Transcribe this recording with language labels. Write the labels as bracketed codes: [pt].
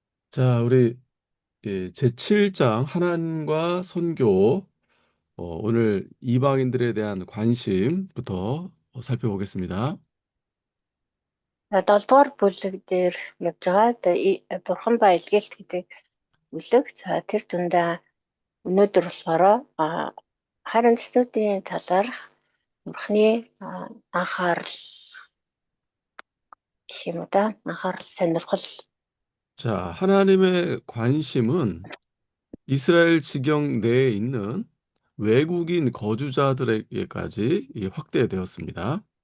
[ko] 자, 우리 제7장 하나님과 선교, 오늘 이방인들에 대한 관심부터 살펴보겠습니다. [mn] 7 дугаар бүлэг дээр явж байгаа. Бурхан ба илгээлт гэдэг бүлэг. За тэр дундаа өнөөдөр болохоор харин студийн талаар Бурханы анхаарал гэх юм уу да? Анхаарал сонирхол. [ko] 자, 하나님의 관심은 이스라엘 지경 내에 있는 외국인 거주자들에게까지 확대되었습니다.